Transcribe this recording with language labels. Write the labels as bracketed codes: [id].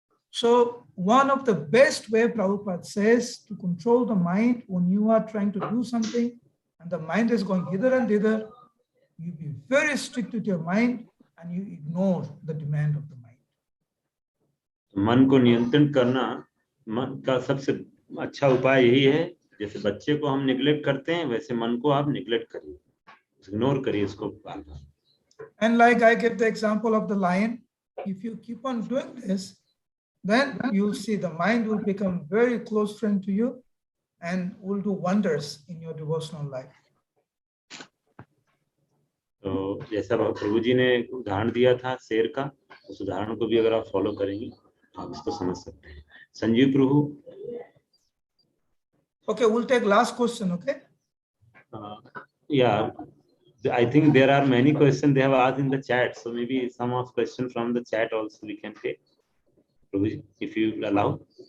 [en] So one of the best way Prabhupada says to control the mind when you are trying to do something and the mind is going hither and thither, you be very strict with your mind and you ignore the demand of the mind. [hi] मन को नियंत्रण करना मन का सबसे अच्छा उपाय यही है. जैसे बच्चे को हम निग्लेक्ट करते हैं, वैसे मन को आप निग्लेक्ट करिए, इग्नोर करिए इसको. [en] And like I give the example of the lion, if you keep on doing this, then you'll see the mind will become very close friend to you and will do wonders in your devotional life. [hi] तो जैसा प्रभु जी ने उदाहरण दिया था शेर का, उस उदाहरण को भी अगर आप फॉलो करेंगे आप इसको समझ सकते हैं. संजीव प्रभु. [en] Okay, we'll take last question, okay? Yeah, I think there are many questions they have asked in the chat, so maybe some of questions from the chat also we can take. Prabhuji, if you allow.